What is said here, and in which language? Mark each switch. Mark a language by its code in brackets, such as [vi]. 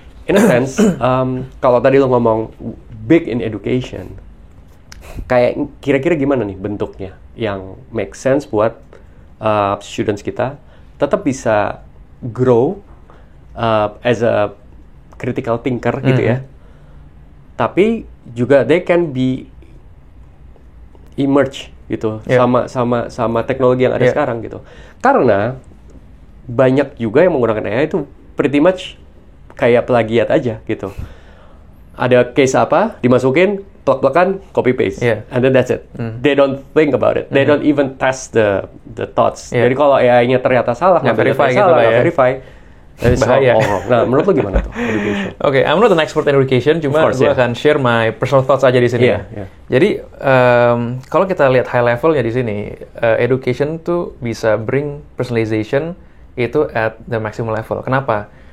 [en] In a sense, [id] kalau tadi lo ngomong [en] big in education, [id] kayak kira-kira gimana nih bentuknya yang [en] make sense [id] buat students kita tetap bisa [en] grow as a critical thinker [id] gitu ya. Tapi juga [en] they can be emerge [id] gitu sama teknologi yang ada sekarang gitu. Karena banyak juga yang menggunakan AI itu [en] pretty much [id] kayak plagiat aja gitu. Ada case apa, dimasukin, plug-plugan, [en] copy paste, and then that's it. They don't think about it. They don't even test the thoughts. [id] Jadi kalau AI-nya ternyata salah, nggak verify gitu lah ya. [en] Verify. [id] Bahaya. Nah, menurut lo gimana tuh education? [en] Okay, I'm not an expert in education, [id] cuma gue akan [en] share my personal thoughts [id] aja di sini. Jadi kalau kita lihat high levelnya di sini, education tuh bisa [en] bring personalization [id] itu [en] at the maximum level. [id] Kenapa?